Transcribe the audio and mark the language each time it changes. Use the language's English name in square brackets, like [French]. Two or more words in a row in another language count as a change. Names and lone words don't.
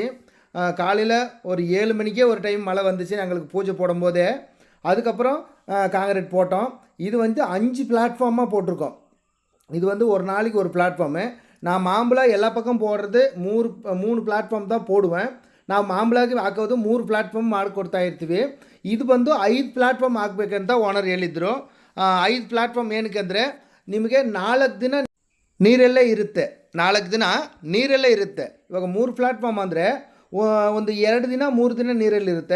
[Tamil] காலையில் ஒரு 7 மணிக்கே ஒரு டைம் மழை வந்துச்சு எங்களுக்கு பூஜை போடும்போதே. அதுக்கப்புறம் காங்கிரீட் போட்டோம். இது வந்து 5 பிளாட்ஃபார்மாக போட்டிருக்கோம். இது வந்து ஒரு நாளைக்கு ஒரு பிளாட்ஃபார்மு. நான் மாம்பழம் எல்லா பக்கம் போடுறது 3 ಪ್ಲಾಟ್ಫಾರ್ಮ್ தான் போடுவேன். [Kannada] ನಾವು ಮಾಂಬಳಾಗಿ ಹಾಕೋದು 3 ಪ್ಲಾಟ್ಫಾರ್ಮ್ ಮಾಡಿಕೊಡ್ತಾ ಇರ್ತೀವಿ. ಇದು ಬಂದು 5 ಪ್ಲಾಟ್ಫಾರ್ಮ್ ಹಾಕಬೇಕಂತ ಓನರ್ ಹೇಳಿದ್ರು. 5 ಪ್ಲಾಟ್ಫಾರ್ಮ್ ಏನಕ್ಕೆ ಅಂದರೆ ನಿಮಗೆ 4 ದಿನ ನೀರಲ್ಲೇ ಇರುತ್ತೆ. 4 ದಿನ ನೀರಲ್ಲೇ ಇರುತ್ತೆ. ಇವಾಗ 3 ಪ್ಲಾಟ್ಫಾರ್ಮ್ ಅಂದರೆ ಒಂದು 2 ದಿನ 3 ದಿನ ನೀರಲ್ಲಿರುತ್ತೆ.